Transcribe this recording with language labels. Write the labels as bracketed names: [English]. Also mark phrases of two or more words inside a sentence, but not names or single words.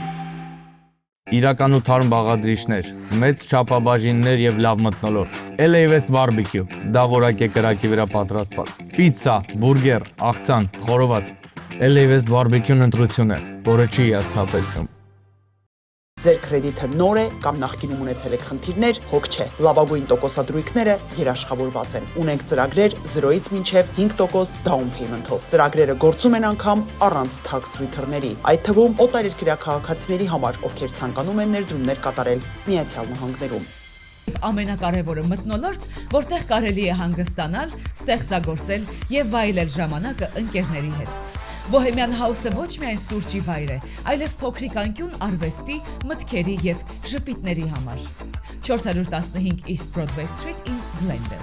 [Armenian] Իրական ու թարմ բաղադրիչներ, մեծ չափաբաժիններ եւ լավ մթնոլորտ։ LA West Barbecue, դաղորակ է կրակի վրա պատրաստված։ Պիցցա, բուրգեր, աղցան, խորոված։ LA West Barbecue-ն ընտրություն է, որը չի հիասթափեցնում։ Ձեր կրեդիթը նոր է կամ նախկինում ունեցել եք խնդիրներ, հոգ չէ։ Լավագույն տոկոսադրույքները երաշխավորված են։ Ունենք ծրագրեր 0-ից մինչև 5% [English] down payment- [Armenian] ով։ Ծրագրերը գործում են անգամ առանց [English] tax return- [Armenian] ների, այդ թվում օտարերկրյա քաղաքացիների համար, ովքեր ցանկանում են ներդրումներ կատարել Միացյալ Նահանգներում։ Ամենակարևորը մթնոլորտ, որտեղ կարելի է հանգստանալ, ստեղծագործել եւ վայելել ժամանակը ընկերների հետ։ Bohemian House-ը ոչ միայն սուրճի վայր է, այլև փոքրիկ անկյուն արվեստի, մտքերի եւ ժպիտների համար։ 415 [English] East Broadway Street in Glendale։